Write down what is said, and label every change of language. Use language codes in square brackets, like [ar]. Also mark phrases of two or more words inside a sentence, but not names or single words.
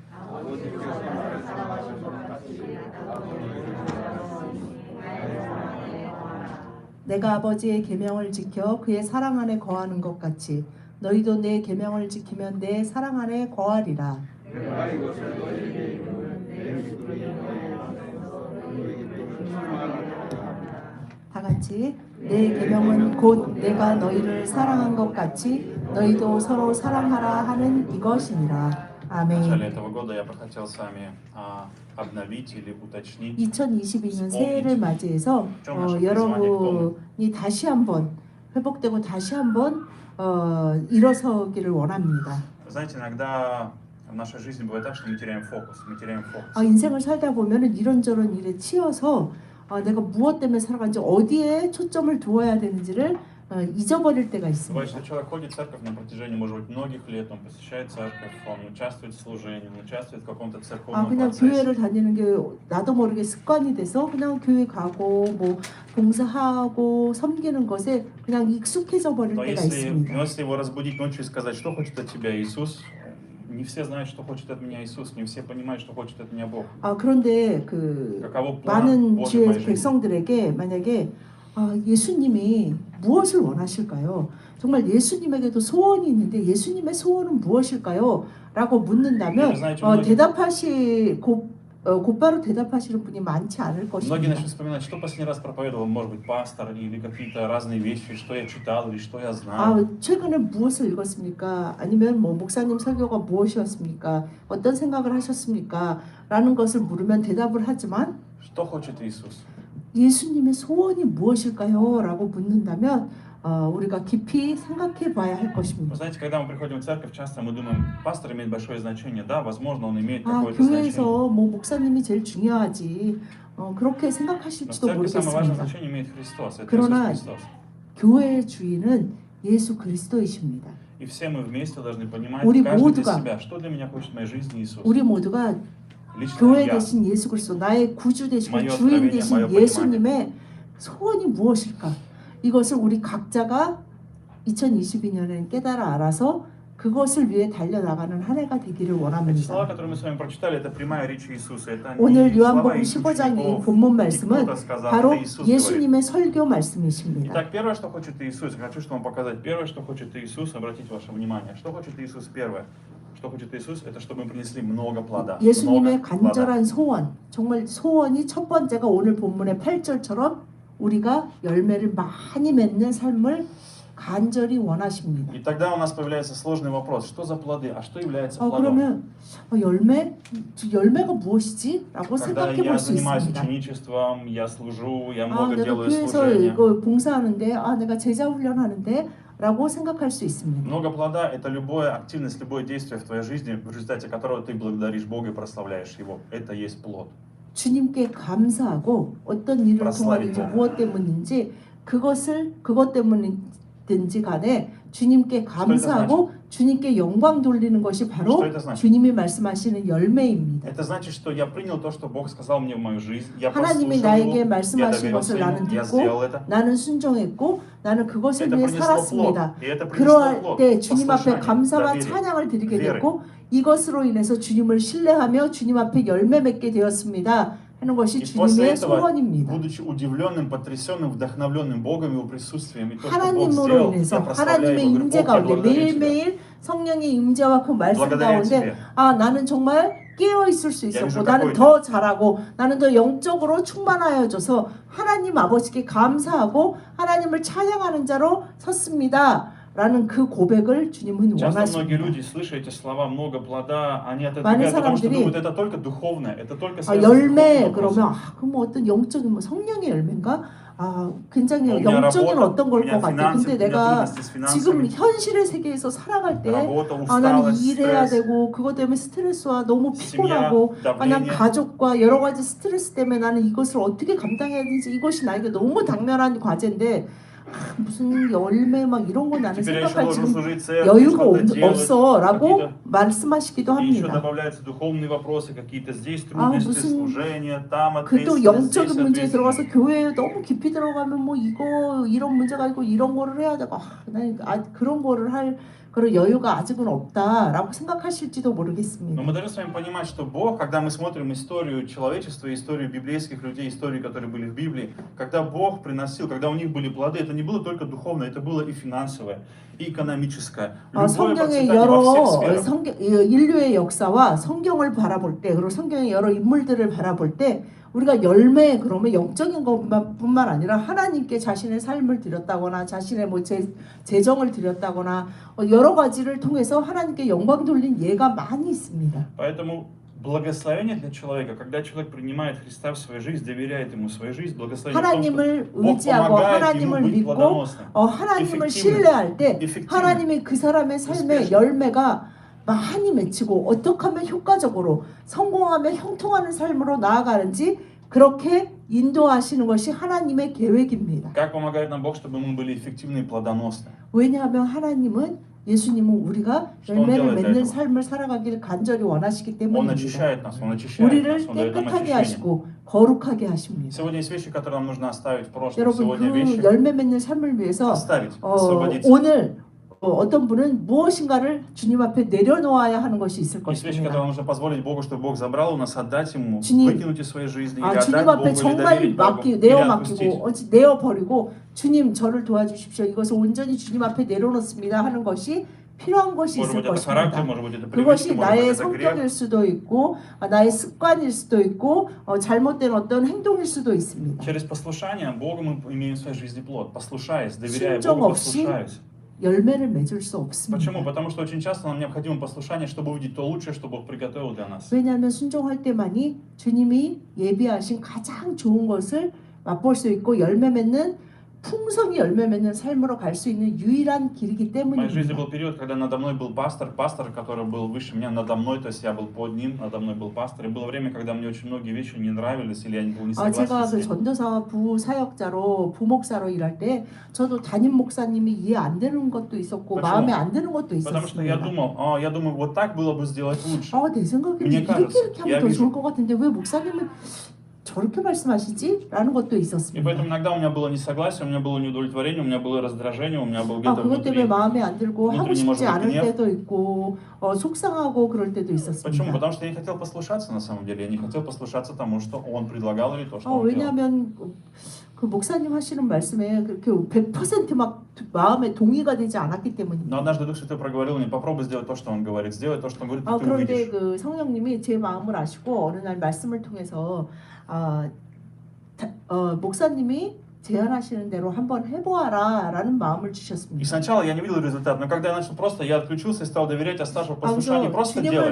[ko] 내가 아버지의 계명을 지켜 그의 사랑 안에 거하는 것 같이 너희도 내 계명을 지키면 내 사랑 안에 거하리라. 다 같이 내 계명은 곧 내가 너희를 사랑한 것 같이 너희도 서로 사랑하라 하는 이것이니라. [ru] В начале [ko] 아멘. [ru] этого года я бы хотел с вами обновить или уточнить [ko] 2022년 새해를 맞이해서 여러분이 다시 한번 회복되고 다시 한번 일어서기를 원합니다. [ru] Знаете, иногда в нашей жизни бывает так, что мы теряем фокус. [ko] 인생을 살다 보면은 이런저런 일에 치여서 내가 무엇 때문에 살아간지 어디에 초점을 두어야 되는지를 잊어버릴 때가 [ru] Бывает, [ko] 있습니다. [ru] что человек ходит в церковь на протяжении, может быть, многих лет, он посещает церковь, он участвует в служении, он участвует в каком-то церковном [ko] 그냥 [ru] процессе. [ko] 교회를 다니는 게 나도 모르게 습관이 돼서 그냥 교회 가고 뭐 봉사하고 섬기는 것에 그냥 익숙해져 버릴 [ru] Но [ko] 때가 [ru] если [ko] 있습니다. [ru] его разбудить ночью и сказать, что хочет от тебя Иисус, не все знают, что хочет от меня Иисус, не все понимают, что хочет от меня Бог. [ko] 그런데 [ru] Каково план [ko] 많은 [ru] Божий в [ko] 주의 [ru] моей жизни? [ko] 백성들에게 만약에 예수님이 무엇을 원하실까요? 정말 예수님에게도 소원이 있는데 예수님의 소원은 무엇일까요? 라고 묻는다면 곧바로 대답하시는 분이 많지 않을 [ru] Многие [ko] 것입니다. [ru] начнут вспоминать, что последний раз проповедовал, может быть, пастор, или какие-то разные вещи, что я читал, или что я знаю. [ko] 최근에 무엇을 읽었습니까? 아니면 뭐 목사님 설교가 무엇이었습니까? 어떤 생각을 하셨습니까? 라는 것을 물으면 대답을 하지만 [ru] Что хочет Иисус? [ko] 예수님의 소원이 무엇일까요? 라고 묻는다면 우리가 깊이 생각해 봐야 할 [ru] Вы [ko] 것입니다. [ru] знаете, когда мы приходим в церковь, часто мы думаем, пастор имеет большое значение. Да, возможно, он имеет какое-то значение. [ko] 교회에서 뭐 목사님이 제일 중요하지 그렇게 [ru] Но в [ko] 생각하실지도 [ru] церкви самое важное [ko] 모르겠습니다. [ru] значение имеет Христос. Это [ko] 그러나 [ru] Иисус Христос. [ko] 교회의 주인은 예수 그리스도이십니다. [ru] И все мы вместе должны понимать, [ko] 우리 [ru] каждый для [ko] 모두가 [ru] себя, что для меня хочет в моей жизни Иисус. [ko] 우리 모두가 [ru] Лично [ko] 교회 [ru] я. [ko] 대신 예수 그리스도 나의 구주 되시고 마요 주인 [ru] откровение, [ko] 되신 마요 예수님의 소원이 무엇일까? 이것을 우리 각자가 2022년에는 깨달아 알아서 그것을 위해 달려나가는 한 해가 되기를 [ru] Эти слова, [ko] 원합니다. [ru] которые мы с вами прочитали, это прямая речь Иисуса. Это [ko] 오늘 [ru] не слова [ko] 요한복음 [ru] из [ko] 15장 이 [ru] учеников, [ko] 본문 [ru] и [ko] 말씀은 [ru] кто-то сказал, [ko] 바로 [ru] это Иисус говорит. [ko] 예수님의 설교 말씀이십니다. [ru] Итак, первое, что хочет Иисус, я хочу, чтобы вам показать. Первое, что хочет Иисус, обратить ваше внимание. Что хочет Иисус первое? Что хочет Иисус, это чтобы мы принесли много плода. [ko] 예수님의 [ru] много плода. [ko] 간절한 소원, 정말 소원이 첫 번째가 오늘 본문의 8절처럼 우리가 열매를 많이 맺는 삶을 간절히 원하십니다. [ru] И тогда у нас появляется сложный вопрос. Что за плоды? А что является плодом? [ko] 그러면 열매가 무엇이지? 라고 [ru] Когда [ko] 생각해 [ru] я [ko] 볼 수 [ru] занимаюсь [ko] 있습니다. [ru] ученичеством, я служу, я много [ko] 내가 [ru] делаю [ko] 교회에서 [ru] служения. [ko] 이거 봉사하는데 내가 제자 훈련하는데 라고 생각할 수 있습니다. [ru] Много плода – это любая активность, любое действие в твоей жизни, в результате которого ты благодаришь Бога и прославляешь Его. Это есть плод. [ko] 주님께 감사하고 어떤 일을 통하든지 무엇 때문인지 그것 때문이든지 간에 주님께 감사하고 주님께 영광 돌리는 것이 바로 주님이 말씀하시는 열매입니다. [ru] Это значит, что я принял то, что Бог сказал мне в мою жизнь. Я [ko] 하나님이 [ru] послушал [ko] 나에게 [ru] Его, я [ko] 말씀하신 것을 [ru] доверился [ko] 나는 [ru] Ему, я [ko] 듣고 [ru] сделал это. [ko] 나는 순종했고 나는 그것을 [ru] Это [ko] 위해 [ru] принесло [ko] 살았습니다. [ru] плод. И это принесло [ko] 그러할 [ru] плод. [ko] 때 주님 앞에 [ru] послушание, [ko] 감사와 [ru] доверие, [ko] 찬양을 드리게 [ru] веры. [ko] 됐고 이것으로 인해서 주님을 신뢰하며 주님 앞에 열매 맺게 되었습니다. 하는 것이 [ru] И после [ko] 주님의 [ru] этого, [ko] 소원입니다. [ru] будучи удивленным, потрясенным, вдохновленным Богом, Его присутствием, и то, что Бог [ko] 하나님으로 [ru] сделал, [ko] 인해서 [ru] я прославляю [ko] 하나님의 [ru] Его, говорю, [ko] 임재 [ru] Бог, я [ko] 가운데 [ru] благодарю Тебя. [ko] 매일매일 성령의 임재와 그 말씀 [ru] благодаря [ko] 가운데 [ru] Тебе. [ko] 나는 정말 깨어 있을 수 있었고 [ru] wierzę, [ko] 나는 [ru] какой [ko] 더 잘하고 나는 더 영적으로 충만하여져서 하나님 아버지께 감사하고 하나님을 찬양하는 자로 섰습니다. 라는 그 고백을 주님은 [ru] Часто многие [ko] 원하십니다. [ru] люди, слыша эти слова «много плода», они [ko] 많은 [ru] отодвигают, потому что [ko] 사람들이 [ru] думают, это только духовное, это только связано с [ko] 열매 [ru] духовным [ko] 그러면 [ru] вопросом. [ko] 그럼 어떤 영적인 성령의 열매인가? 굉장히 [ru] У меня [ko] 영적인 [ru] работа, [ko] 어떤 [ru] у [ko] 걸 [ru] меня [ko] 것 같아. [ru] финансы, [ko] 근데 [ru] у меня [ko] 내가 [ru] трудности с [ko] 지금 [ru] финансами, [ko] 현실의 세계에서 살아갈 때 [ru] работа, [ko] 나는 [ru] усталость, [ko] 일해야 [ru] стресс, [ko] 되고 그것 때문에 스트레스와 너무 [ru] семья, [ko] 피곤하고 난 [ru] давление. [ko] 가족과 여러 가지 스트레스 때문에 나는 이것을 어떻게 감당해야 되는지 이것이 나에게 너무 당면한 과제인데 무슨 열매 막 이런 거 나는 [ru] Теперь я еще [ko] 생각할 [ru] должен [ko] 지금 [ru] служить церкви, [ko] 여유가 [ru] что-то делать, [ko] 없어라고 [ru] какие-то. [ko] 말씀하시기도 [ru] И еще [ko] 합니다. [ru] добавляются духовные вопросы, какие-то здесь [ko] 아, [ru] трудности, [ko] 무슨 [ru] служения, там [ko] 그 또 [ru] ответственность, здесь [ko] 영적인 문제에 들어가서 [ru] ответственность. [ko] 교회에 너무 깊이 들어가면 뭐 이거 이런 문제가 있고 이런 거를 해야 되고 난 그런 거를 할 그런 여유가 아직은 없다라고 생각하실지도 [ru] Но [ko] 모르겠습니다. [ru] мы должны с вами понимать, что Бог, когда мы смотрим историю человечества, историю библейских людей, истории, которые были в Библии, когда Бог приносил, когда у них были плоды, это не было только духовное, это было и финансовое, и экономическое. Любое [ko] 성경의 [ru] процветание во всех [ko] 여러 [ru] сферах. [ko] 인류의 역사와 성경을 바라볼 때 그리고 성경의 여러 인물들을 바라볼 때 우리가 열매 그러면 영적인 것뿐만 아니라 하나님께 자신의 삶을 드렸다거나 자신의 뭐 재정을 드렸다거나 여러 가지를 통해서 하나님께 영광 돌린 예가 많이 있습니다. [ru] Поэтому благословение для человека, когда человек принимает Христа в свою жизнь, доверяет Ему свою жизнь, благословение в том, [ko] 하나님을 [ru] что Бог [ko] 의지하고 [ru] помогает ему [ko] 하나님을 [ru] быть [ko] 믿고 [ru] плодоносным. [ko] 하나님을 신뢰할 때 Effectively. 하나님이 그 사람의 삶의 열매가 많이 맺히고 어떻게 하면 효과적으로 성공하며 형통하는 삶으로 나아가는지 그렇게 인도하시는 것이 하나님의 계획입니다. [ru] Как помогает нам Бог, чтобы мы были эффективны и плодоносны? [ko] 왜냐하면 하나님은 예수님은 우리가 열매를 맺는 삶을 살아가기를 간절히 원하시기 [ru] Он [ko] 때문입니다. [ru] очищает нас, Он очищает [ko] 우리를 [ru] нас, Он дает нам [ko] 깨끗하게 [ru] очищение. [ko] 하시고 거룩하게 하십니다. [ru] Сегодня есть вещи, которые нам нужно оставить в прошлом. [ko] 여러분 [ru] Сегодня [ko] 그 [ru] вещи [ko] 열매 맺는 삶을 위해서 [ru] оставить, освободиться. [ko] 오늘 어떤 분은 무엇인가를 주님 앞에 내려놓아야 하는 것이 있을 [ru] Есть вещи, [ko] 것입니다. [ru] которые нужно позволить Богу, чтобы Бог забрал у нас, отдать Ему, [ko] 주님, [ru] выкинуть из своей жизни, или [ko] 주님 [ru] отдать Богу, [ko] 앞에 [ru] или [ko] 정말 [ru] доверить Богу, или [ko] 내어 [ru] отпустить. [ko] 맡기고 내어 버리고 주님 저를 도와주십시오. 이것을 온전히 주님 앞에 내려놓습니다 하는 것이 필요한 것이 [ru] Может [ko] 있을 [ru] быть, это характер, [ko] 것입니다. [ru] может быть, это [ko] 그것이 [ru] привычка, может быть, [ko] 나의 [ru] это грех. [ko] 성격일 수도 있고 나의 습관일 수도 있고 잘못된 어떤 행동일 수도 있습니다. [ru] Через послушание Богу мы имеем в своей жизни плод. Послушаясь, доверяя [ko] 순종 [ru] Богу, [ko] 없이 [ru] послушаясь. [ko] 열매를 맺을 수 없습니다. [ru] Почему? Потому что очень часто нам необходимо послушание, чтобы увидеть то лучшее, что Бог приготовил для нас. [ko] 왜냐하면 순종할 때만이 주님이 예비하신 가장 좋은 것을 맛볼 수 있고 열매 맺는 풍성히 열매 맺는 삶으로 갈 수 있는 유일한 길이기 [ru] В моей жизни [ko] 때문입니다. [ru] был период, когда надо мной был пастор, который был выше меня, надо мной, то есть я был под ним, надо мной был пастор. И было время, когда мне очень многие вещи не нравились, или я был не согласен [ko] 제가 [ru] с [ko] 그 [ru] ним. [ko] 전도사 부사역자로 부목사로 일할 때 저도 담임 목사님이 이해 안 되는 것도 있었고 [ru] почему? [ko] 마음에 안 드는 것도 [ru] Потому что я [ko] 있었습니다. [ru] думаю, вот так было бы сделать лучше. [ko] 내 생각에는 [ru] Мне [ko] 이렇게 [ru] кажется, [ko] 이렇게 [ru] я [ko] 하면 더 [ru] вижу. [ko] 좋을 것 같은데 왜 목사님은 저렇게 말씀하시지? 라는 것도 [ru] И [ko] 있었습니다. [ru] поэтому иногда у меня было несогласие, у меня было неудовлетворение, у меня было раздражение, у меня был где-то [ko] 그것 때문에 [ru] внутри. [ko] 마음에 안 들고 하고 [ru] внутренний, [ko] 싶지 [ru] может быть, [ko] 않을 [ru] гнев. [ko] 때도 있고 속상하고 그럴 때도 [ru] Почему? [ko] 있었습니다. [ru] Потому что я не хотел послушаться на самом деле. Я не хотел послушаться тому, что он предлагал или то, что он делал. [ko] 왜냐하면 그 목사님 하시는 말씀에 그렇게 100%막 마음에 동의가 되지 않았기 [ru] Но [ko] 때문입니다. [ru] однажды Дух Святой проговорил мне, попробуй сделать то, что он говорит. Сделай то, что он говорит, и ты [ko] 그런데 [ru] увидишь. [ko] 그 성령님이 제 마음을 아시고 어느 날 말씀을 통해서 목사님이 제안하시는 대로 한번 해보아라라는 마음을 [ru] И [ko] 주셨습니다. [ru] сначала я не видел результат, но когда я начал просто, я отключился и стал доверять, оставшего послушания, [ko] 그래서 [ru] просто [ko] 주님을 [ru] делать,